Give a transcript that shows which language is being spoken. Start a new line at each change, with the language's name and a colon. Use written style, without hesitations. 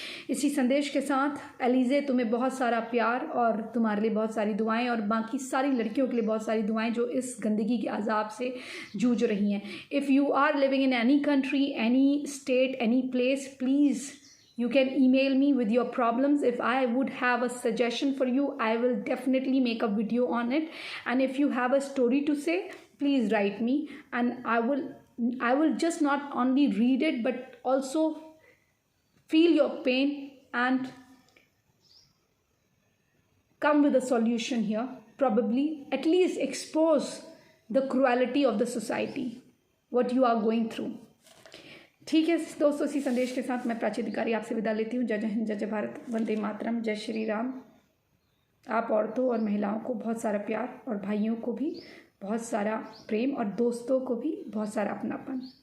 Hindi: इसी संदेश के साथ एलिज़े, तुम्हें बहुत सारा प्यार और तुम्हारे लिए बहुत सारी दुआएं, और बाकी सारी लड़कियों के लिए बहुत सारी दुआएं जो इस गंदगी के अजाब से जूझ रही हैं।
English: If you are living in any country, any state, any place, please you can email me with your problems. If I would have a suggestion for you, I will definitely make a video on it. And if you have a story to say, please write me, and I will just not only read it but also feel your pain and come with a solution here. Probably at least expose the cruelty of the society, what you are going through.
Hindi: ठीक है दोस्तों, इसी संदेश के साथ मैं प्राची अधिकारी आपसे विदा लेती हूँ। जय हिंद, जय भारत, वंदे मातरम, जय श्री राम। आप औरतों और महिलाओं को बहुत सारा प्यार, और भाइयों को भी बहुत सारा प्रेम, और दोस्तों को भी बहुत सारा अपनापन।